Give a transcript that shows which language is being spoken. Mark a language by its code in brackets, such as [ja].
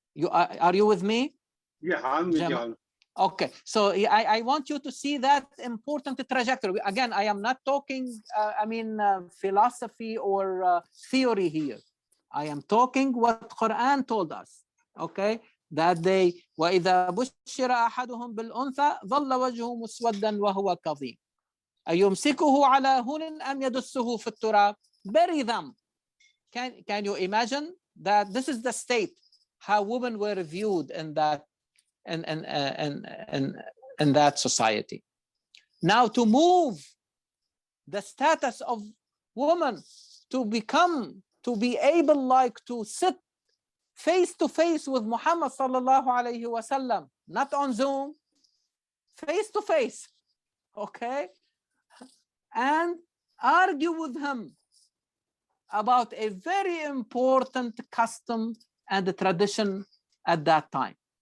[en] Are you with me? Yeah, I'm with you. Okay, so I want you to see that important trajectory. Again, I am not talking, philosophy or theory here. I am talking what Quran told us, okay? That they, [ar] وَإِذَا بُشِّرَ أَحَدُهُمْ بِالْأُنْثَى ظَلَّ وَجْهُهُ مُسْوَدًّا وَهُوَ كَظِيمٌ أَيُمْسِكُهُ عَلَى هُنٍ أَمْ يَدُسُّهُ فِي التُّرَابِ. [en] Bury them. Can you imagine that this is the state, how women were viewed in that in that society? Now to move the status of women to be able like to sit face to face with Muhammad sallallahu alayhi wasallam, not on Zoom, face to face, okay, and argue with him about a very important custom and tradition at that time.